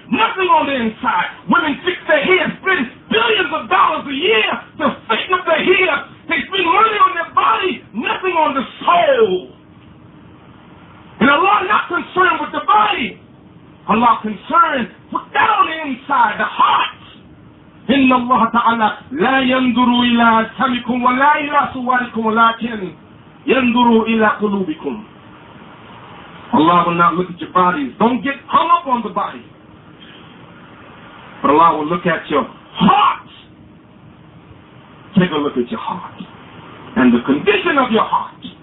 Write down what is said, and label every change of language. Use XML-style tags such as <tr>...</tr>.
<en>Nothing on the inside. Women fix their hair. Spend billions of dollars a year to straighten up their hair. They spend money on their body. Nothing on the soul. And Allah not concerned with the body. Allah concerned with down inside the heart.</en> <ar>إن الله تعالى لا ينظر إلى أجسامكم ولا إلى صوركم ولكن ينظر إلى قلوبكم.</ar> <en>Allah will not look at your bodies. Don't get hung up on the body. But Allah will look at your heart. Take a look at your heart and the condition of your heart.</en>